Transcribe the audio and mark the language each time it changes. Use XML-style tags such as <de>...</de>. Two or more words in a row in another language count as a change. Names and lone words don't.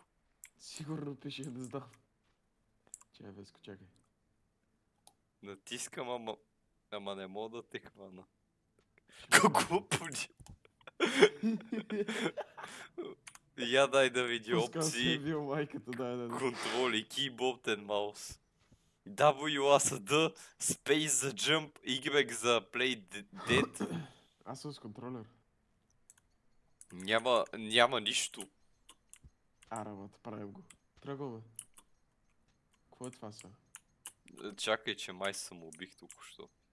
<bg>Сигурно пише, не знам. Чай, Веско, чакай. Натискам, ама не мога да те хвана. Какво поди? Я дай да види Пускам се опции. бил майката, да. Контроли,</bg> <en>keyboard and mouse. W за D, space за jump, Y за play dead.</en> <bg>Аз съм с контролер. Няма нищо. Арамат, правим го. Тръгваме. Какво е това сега? Чакай, че май съм убих току-що.</bg>